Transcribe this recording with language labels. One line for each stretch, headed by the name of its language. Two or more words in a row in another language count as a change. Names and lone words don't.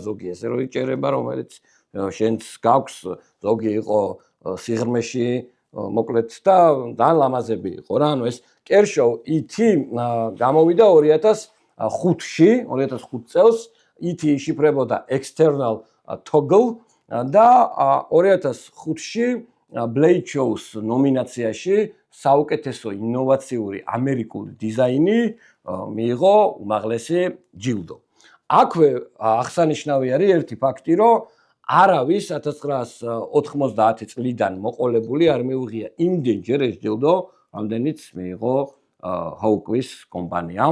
Georgian: ზოგი ესე რო იჭერება, რომელიც შენც გაქვს, ზოგი იყო სიღრმეში, მოკლედ და ძალიან ლამაზები იყო რა, ეს კერშოუ ET გამოვიდა 2000 2005-ში 2005 წელს ET იშიფრებოდა
English: external toggle
Georgian: და 2005-ში Blade Show-ს ნომინაციაში საუკეთესო ინოვაციური ამერიკული დიზაინი მიიღო უმაღლესი ჯილდო. აქვე აღსანიშნავი არის ერთი ფაქტი, რომ არავის 1990 წლიდან მოყოლებული არ მიუღია იმდენჯერ ეს ჯილდო, რამდენიც მიიღო Hawkwiz კომპანიამ.